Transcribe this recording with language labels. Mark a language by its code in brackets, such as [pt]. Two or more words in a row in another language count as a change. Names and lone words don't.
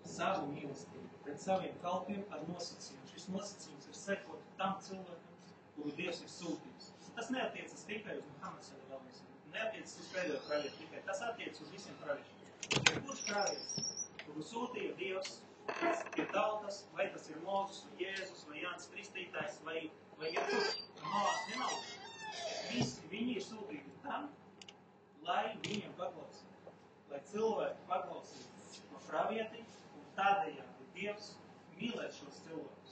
[lv] savu mīlestību, pret saviem kalpiem ar nosacījumu. Šis nosacījums ir sekot tam cilvēkam, kuru Dievs ir sūtījis. Tas neatiecas tikai uz Muhammedu [ar] صلى الله عليه وسلم, [lv] neatiecas uz pēdējo pravietu tikai, tas attiecas uz visiem praviešiem. Ja kurš pravietis, kuru sūtīja Dievs pie tautas, vai tas ir Mozus, vai Jēzus, vai Jānis Kristītājs, vai jebkurš Noās vienalga, visi viņi ir sūtīti tam, lai viņiem paklausītu, lai cilvēki paklausītu no pravieti, un tādējādi Dievs mīlēt šos cilvēkus.